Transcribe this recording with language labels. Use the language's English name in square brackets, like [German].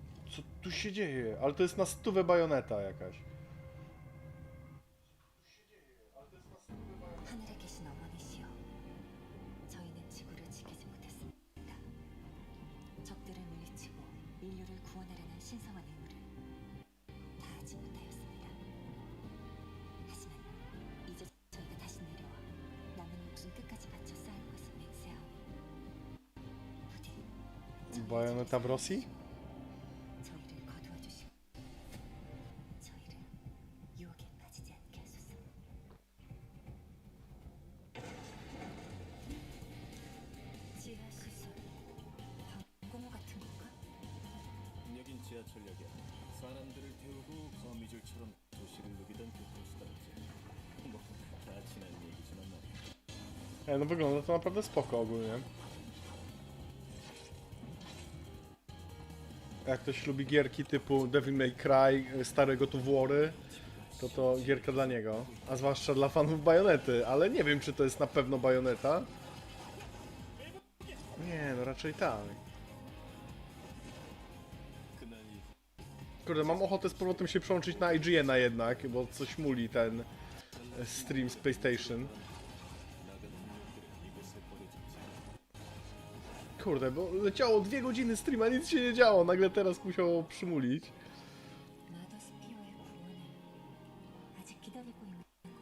[Polish] Co tu się dzieje? Ale to jest na 100 bajoneta jakaś. [Korean] 하늘의 계신 어머니시여, 저희는 지구를 지키지 못했습니다. 적들을 물리치고 인류를 구원하려는 신성한 의무를 다하지 못하였습니다. 하지만 이제 저희가 다시 내려와 남은 목숨 끝까지 바쳐 싸울 것을 맹세하오니 부디 [Polish] Bajoneta w Rosji? [Korean] 저희를 거두어 주시고 저희를 유혹에 빠지지 않게 하소서. 지하 시설 방공호 같은 건가? 여긴 지하철역이야. 사람들을 태우고 거미줄처럼 도시를 누비던 교통수단이지. 다 지난 얘기지만 말이야. [Polish] No wygląda to naprawdę spoko ogólnie. Jak ktoś lubi gierki typu Devil May Cry, stare God of War'y, to gierka dla niego. A zwłaszcza dla fanów bajonety, ale nie wiem, czy to jest na pewno bajoneta. Nie, no raczej tak. Kurde, mam ochotę z powrotem się przełączyć na IGN-a jednak, bo coś muli ten stream z PlayStation. Kurde, bo leciało 2 godziny streama, nic się nie działo, nagle teraz musiało przymulić. [Korean] 마더스피어의 구원을 아직 기다리고 있는 거야.